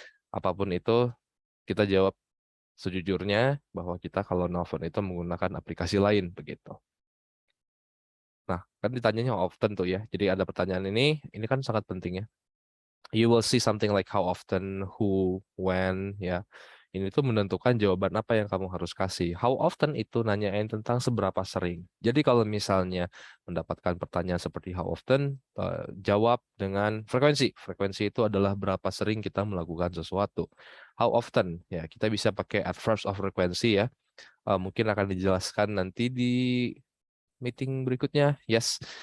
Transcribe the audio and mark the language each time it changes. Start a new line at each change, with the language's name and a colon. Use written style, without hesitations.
Indonesian: Apapun itu, kita jawab sejujurnya bahwa kita kalau nelfon itu menggunakan aplikasi lain begitu. Nah, kan ditanyanya how often tuh ya. Jadi ada pertanyaan ini kan sangat penting ya.
English: You will see something like how often, who, when, ya.
Indonesian: Ini tuh menentukan jawaban apa yang kamu harus kasih. How often itu nanyain tentang seberapa sering. Jadi kalau misalnya mendapatkan pertanyaan seperti how often, jawab dengan frekuensi. Frekuensi itu adalah berapa sering kita melakukan sesuatu. How often, ya kita bisa pakai adverbs of frequency ya. Mungkin akan dijelaskan nanti di meeting berikutnya. Yes.